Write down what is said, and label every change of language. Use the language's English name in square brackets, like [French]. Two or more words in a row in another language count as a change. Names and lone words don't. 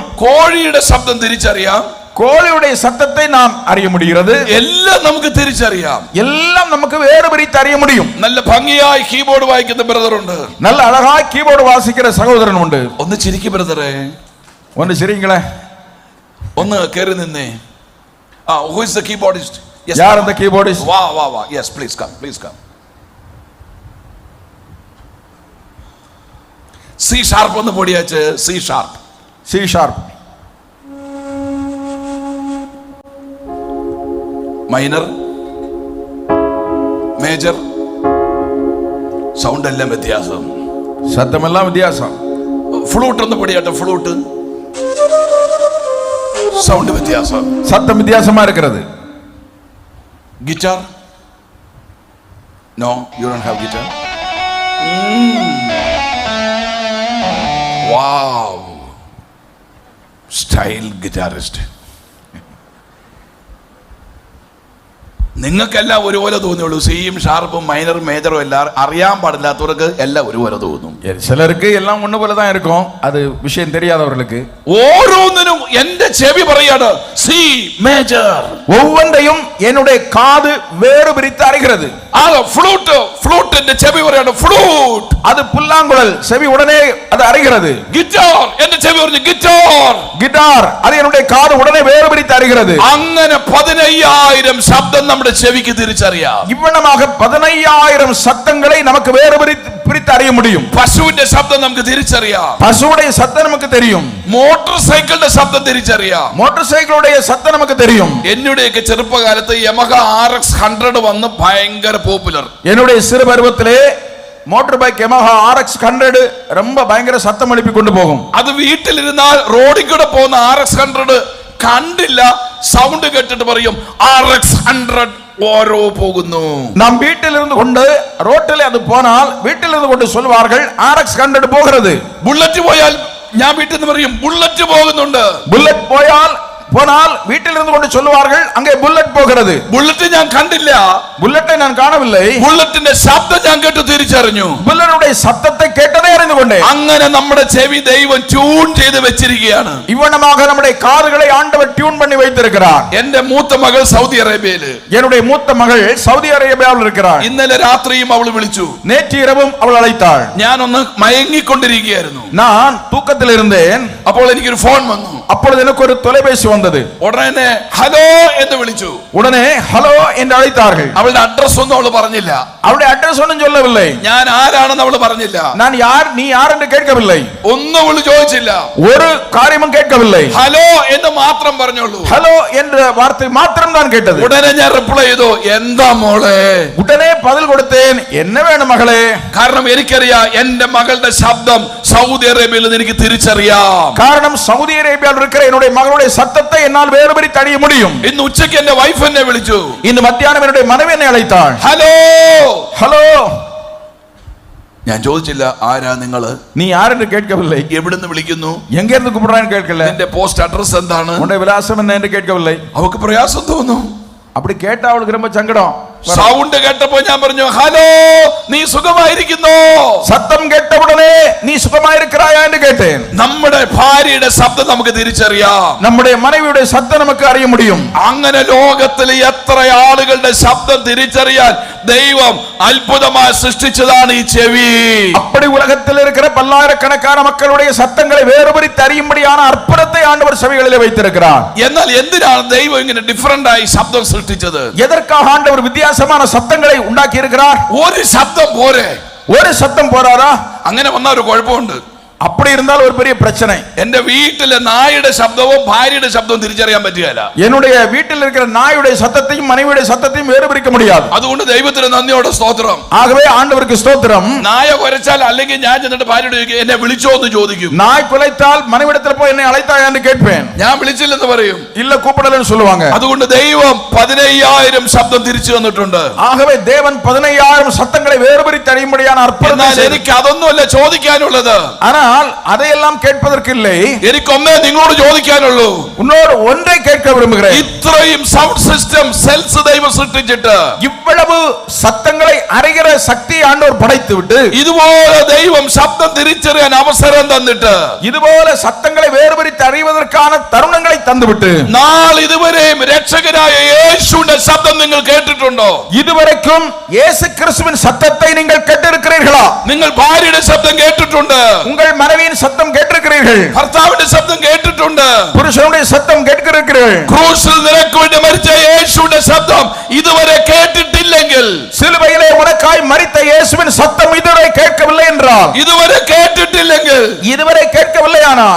[Malayalam] കോഴിയുടെ ശബ്ദം തിരിച്ചറിയാം. [Tamil] கோழியுடைய சத்தத்தை நாம் அறிய முடிகிறது. [Malayalam] എല്ലാം നമുക്ക് തിരിച്ചറിയാം. [Tamil] எல்லாம் நமக்கு வேறு பிரித்து அறிய முடியும். [Malayalam] നല്ല ഭംഗിയായി കീബോർഡ് വായിക്കുന്ന ബ്രദർ ഉണ്ട്. [Tamil] நல்ல அழகாய் கீபோர்டு வாசிக்கிற சகோதரன் உண்டு. [Malayalam] ഒന്ന് ചിരിക്ക് ബ്രദറെ, [Tamil] ஒன்னு சரிங்களே, [Malayalam] ഒന്ന് കയറി നിന്നേ. [English] Who is the keyboardist? Yes. [Tamil] யார் அந்த கீபோர்டிஸ்ட்? [English] Wow. Yes, please come. C sharp [Malayalam] ഒന്ന് പൊടിയാച്ച്. [English] C sharp. C sharp. [Malayalam] മൈനർ, മേജർ, സൗണ്ട് എല്ലാം വ്യത്യാസം. [Tamil] சத்தமெல்லாம் வித்தியாசம். [Malayalam] ഫ്ലൂട്ട് ഒന്ന് പൊടിയാട്ടെ. ഫ്ലൂട്ട് സൗണ്ട് വ്യത്യാസം. [Tamil] சத்தம் வித்தியாசமா இருக்கிறது. [English] guitar, no you don't have guitar. wow, style guitarist. [Malayalam] നിങ്ങൾക്കെല്ലാം ഒരുപോലെ തോന്നിയുള്ളൂ. സിയും ഷാർപ്പും മൈനറും മേജറും എല്ലാം അറിയാൻ പാടില്ലാത്തവർക്ക് എല്ലാം ഒരുപോലെ തോന്നും. [Tamil] சிலருக்கு எல்லாம் ஒண்ணு போல தான் இருக்கும். அது விஷயம் தெரியாதவர்களுக்கு [Malayalam] ഓരോന്നിനും എന്റെ ചെവി പറയാണ് [English] C major. [Tamil] ஒவ்வொன்றையும் என்னுடைய காது வேறு பிரித்து அறிகிறது. [Malayalam] ഫ്ലൂട്ടിന്റെ ചെവി പറയാണ് ഫ്ലൂട്ട്. [Tamil] அது புல்லாங்குழல், செவி உடனே அது அறிகிறது. [Malayalam] ഗിറ്റാർ, എന്റെ ചെവി പറഞ്ഞു ഗിറ്റാർ. [Tamil] கிட்டார், அது என்னுடைய காது உடனே வேறு பிரித்து அறிகிறது. [Malayalam] അങ്ങനെ 15,000 ശബ്ദം നമ്മുടെ ചെവിക്ക് തിരിച്ചറിയാം. [Tamil] இவ்வளமாக 15,000 சத்தங்களை நமக்கு வேறு பிரித்து அறிய முடியும். [Malayalam] പശുവിന്റെ ശബ്ദം നമുക്ക് തിരിച്ചറിയാം. [Tamil] பசுவுடைய சத்தம் நமக்கு தெரியும். [Malayalam] മോട്ടോർ സൈക്കിളിന്റെ ശബ്ദം തിരിച്ചറിയാം. [Tamil] மோட்டார் சைக்கிளுடைய சத்தம் நமக்கு தெரியும். [Malayalam] എന്നുടെയൊക്കെ ചെറുപ്പകാലത്ത് യമഹ RX 100 വന്ന് ഭയങ്കര പോപ്പുലർ. [Tamil] என்னுடைய சிறு பருவத்திலே [English] motor bike [Tamil] யமஹா RX 100 ரொம்ப பயங்கர சத்தம் எழுப்பி கொண்டு போகும். [Malayalam] അത് വീട്ടിലിരുന്നാൽ റോഡിൽ കൂടെ പോകുന്ന RX 100 കണ്ടില്ല, സൗണ്ട് കേട്ടിട്ട് പറയും RX 100 ഓരോ പോകുന്നു. [Tamil] நாம் வீட்டில் இருந்து கொண்டு ரோட்டில் அது போனால் வீட்டில் இருந்து கொண்டு சொல்வார்கள் RX 100 போகிறது. [Malayalam] ബുള്ളറ്റ് പോയാൽ ഞാൻ വീട്ടിൽ നിന്ന് പറയും ബുള്ളറ്റ് പോകുന്നുണ്ട്. [Tamil] புல்லட் போனால் வீட்டில் இருந்து கொண்டு சொல்வார்கள் அங்கே புல்லட் போகிறது. [Malayalam] ബുള്ളറ്റ് ഞാൻ കണ്ടില്ല, [Tamil] புல்லட்டை நான் காணவில்லை, [Malayalam] ബുള്ളറ്റിന്റെ ശബ്ദം ഞാൻ കേട്ട് തിരിച്ചറിഞ്ഞു. [Tamil] புல்லட்டுடைய சத்தத்தை கேட்டதே அறிந்து கொண்டேன். [Malayalam] അങ്ങനെ നമ്മുടെ ചെവി ദൈവം ട്യൂൺ ചെയ്ത് വെച്ചിരിക്കുകയാണ്. [Tamil] இவ்வளமாக நம்முடைய காதுகளை ஆண்டவர் டியூன் பண்ணி வைத்திருக்கிறார். [Malayalam] എന്റെ മൂത്ത മകൾ സൗദി അറേബ്യയില്. [Tamil] என்னுடைய மூத்த மகள் சவுதி அரேபியாவில் இருக்கிறார். [Malayalam] ഇന്നലെ രാത്രിയും അവൾ വിളിച്ചു. [Tamil] நேற்று இரவும் அவள் அழைத்தாள். [Malayalam] ഞാനൊന്ന് മയങ്ങിക്കൊണ്ടിരിക്കുകയായിരുന്നു. [Tamil] நான் தூக்கத்தில் இருந்தேன். [Malayalam] അപ്പോൾ എനിക്കൊരു ഫോൺ വന്നു. [Tamil] அப்பொழுது எனக்கு ஒரு தொலைபேசி வந்தது. [Malayalam] ഉടനെ ഹലോ എന്ന് വിളിച്ചു. [Tamil] உடனே ஹலோ என்று அழைத்தார்கள். [Malayalam] അവളുടെ അഡ്രസ് ഒന്നും അവള് പറഞ്ഞില്ല. [Tamil] அவளுடைய அட்ரஸ் ஒன்றும் சொல்லவில்லை. [Malayalam] ഞാൻ ആരാണെന്ന് അവള് പറഞ്ഞില്ല. [Tamil] நான் யார், நீ யார் என்று கேட்கவில்லை. [Malayalam] ഒന്നും അവള് ചോദിച്ചില്ല. [Tamil] ஒரு காரியமும் கேட்கவில்லை. [Malayalam] ഹലോ എന്ന് മാത്രം പറഞ്ഞോളൂ. [Tamil] ஹலோ என்ற வார்த்தை மாத்திரம் தான் கேட்டது. [Malayalam] ഉടനെ ഞാൻ റിപ്ലൈ ചെയ്തു, എന്താ മോളെ. [Tamil] உடனே பதில் கொடுத்தேன், என்ன வேணும் மகளே. [Malayalam] കാരണം എനിക്കറിയാം എന്റെ മകളുടെ ശബ്ദം സൗദി അറേബ്യയിൽ നിന്ന് എനിക്ക് തിരിച്ചറിയാം. [Tamil] காரணம் சவுதி அரேபியாவில் இருக்கிற என்னுடைய மகளுடைய சத்தத்தை என்னால் வேறுபடி தடிய முடியும். [Malayalam] ഇന്ന് ഉച്ചയ്ക്ക് എന്റെ വൈഫ് എന്നെ വിളിച്ചു. [Tamil] இன்று மத்தியானம் என்னுடைய மனைவி என்னை அழைத்தாள். [Malayalam] ഹലോ. [Tamil] ஹலோ. [Malayalam] ഞാൻ ചോദിച്ചില്ല ആരാ നിങ്ങള്, [Tamil] நீ யார் என்று கேட்கவில்லை. [Malayalam] എവിടുന്ന് വിളിക്കുന്നു, [Tamil] எங்க இருந்து கூப்பிடுறான்னு கேட்கல. [Malayalam] എന്റെ പോസ്റ്റ് അഡ്രസ് എന്താണ്, [Tamil] உன்னுடைய விலாசம் என்ன என்று கேட்கவில்லை. [Malayalam] അവക്ക് പ്രയാസം തോന്നും. [Tamil] அப்படி கேட்டா அவளுக்கு ரொம்ப சங்கடம். [Malayalam] സൗണ്ട് കേട്ടപ്പോ ഞാൻ പറഞ്ഞു, ഹലോ നീ സുഖമായിരിക്കുന്നോ. [Tamil] சத்தம் கேட்டவுடனே நீ சுகமாயிருக்கிறாயா என்று கேட்டேன். [Malayalam] നമ്മുടെ ഭാര്യയുടെ ശബ്ദം നമുക്ക് തിരിച്ചറിയാം. [Tamil] நம்முடைய மனைவியுடைய சத்தம் நமக்கு அறிய முடியும். [Malayalam] അങ്ങനെ ലോകത്തിലെ എത്ര ആളുകളുടെ ശബ്ദം തിരിച്ചറിയാൻ ദൈവം അത്ഭുതമായി സൃഷ്ടിച്ചതാണ് ഈ ചെവി. [Tamil] அப்படி உலகத்தில் இருக்கிற பல்லாயிரக்கணக்கான மக்களுடைய சத்தங்களை வேறுபடுத்தி அறியும்படியான அற்புதத்தை ஆண்டவர் செவிகளிலே வைத்திருக்கிறார். [Malayalam] എന്നാൽ എന്തിനാണ് ദൈവം ഇങ്ങനെ ഡിഫറന്റ് ആയി ശബ്ദം സൃഷ്ടിച്ചത്? [Tamil] எதற்காக ஆண்டவர் வித்தியாசமான சத்தங்களை உண்டாக்கி இருக்கிறார்? [Malayalam] ഒരു ശബ്ദം പോരെ. [Tamil] ஒரு சத்தம் போறாரா? [Malayalam] അങ്ങനെ വന്ന ഒരു കുഴപ്പമുണ്ട്. [Tamil] அப்படி இருந்தால் ஒரு பெரிய பிரச்சனை. [Malayalam] എന്റെ വീട്ടിലെ നായുടെ ശബ്ദവും ഭാര്യയുടെ ശബ്ദവും തിരിച്ചറിയാൻ പറ്റുകയില്ല. [Tamil] என்னுடைய வீட்டில் இருக்கிற நாயுடைய சத்தத்தையும் மனைவியுடைய சத்தத்தையும் வேறுபிரிக்க முடியாது. [Malayalam] അതുകൊണ്ട് ദൈവത്തിന് നന്ദിയോടെ സ്തോത്രം. [Tamil] ஆகவே ஆண்டவருக்கு ஸ்தோத்திரம். [Malayalam] നായ കുരച്ചാൽ അല്ലെങ്കിൽ ഞാൻ ചെന്നിട്ട് ഭാര്യയോട് ചോദിക്കും, എന്നെ വിളിച്ചോ എന്ന് ചോദിക്കും. [Tamil] நாய் குலைத்தால் மனைவிடத்தில் போய் என்னை அழைத்தாயா என்று கேட்பேன். [Malayalam] ഞാൻ വിളിച്ചില്ലെന്ന് പറയും. [Tamil] இல்ல கூப்பிடலன்னு சொல்லுவாங்க. [Malayalam] അതുകൊണ്ട് ദൈവം 15,000 ശബ്ദം തിരിച്ചു തന്നിട്ടുണ്ട്. [Tamil] ஆகவே தேவன் 15,000 சத்தங்களை வேறுபிரித்து அறியும்படியான அற்புதம். [Malayalam] എന്നാൽ എനിക്ക് അതൊന്നുമല്ല ചോദിക്കാനുള്ളത്. [Tamil] ஆனால் அதையெல்லாம் கேட்பதற்கு இல்லை. [Malayalam] എനിക്കൊന്നേ നിങ്ങളോട് ചോദിക്കാനുള്ളൂ. [Tamil] உன்னோடு ஒன்றை கேட்க விரும்புகிறேன். [Malayalam] ഇത്രയും [English] sound system cells [Malayalam] ദൈവം സൃഷ്ടിച്ചിട്ട് [Tamil] இவ்வளவு சத்தங்களை அறிகிற சக்தி ஆண்டவர் படைத்து விட்டு [Malayalam] ഇതുപോലെ ദൈവം ശബ്ദം തിരിച്ചറിയാൻ അവസരം തന്നിട്ട് [Tamil] இதுபோல சத்தங்களை வேறுபடுத்தி அறிவதற்கான தருணங்களை தந்துவிட்டு [Malayalam] നാളിതുവരെയും രക്ഷകനായ യേശുവിന്റെ ശബ്ദം നിങ്ങൾ കേട്ടിട്ടുണ്ടോ? [Tamil] இதுவரைக்கும் இயேசு கிறிஸ்துவின் சத்தத்தை நீங்கள் கேட்டிருக்கிறீர்களா? [Malayalam] നിങ്ങൾ ഭാര്യയുടെ ശബ്ദം കേട്ടിട്ടുണ്ട്. [Tamil] உங்கள் மனைவியின் சத்தம் கேட்டிருக்கிறீர்களா? கேட்டிருக்கிறீர்கள். [Malayalam] ഭർത്താവിന്റെ ശബ്ദം കേട്ടിട്ടുണ്ട്. [Tamil] புருஷனுடைய சத்தம் கேட்கிறீர்கள். [Malayalam] ക്രൂശിൽ നിനക്ക് വേണ്ടി മരിച്ച യേശുവിന്റെ ശബ്ദം ഇതുവരെ കേട്ടിട്ടില്ലെങ്കിൽ, [Tamil] சிலுவையிலே உனக்காய் மரித்த இயேசுவின் சத்தம் இதுவரை கேட்கவில்லை என்றால், [Malayalam] ഇതുവരെ കേട്ടിട്ടില്ലെങ്കിൽ [Tamil] இதுவரை கேட்கவில்லையானால்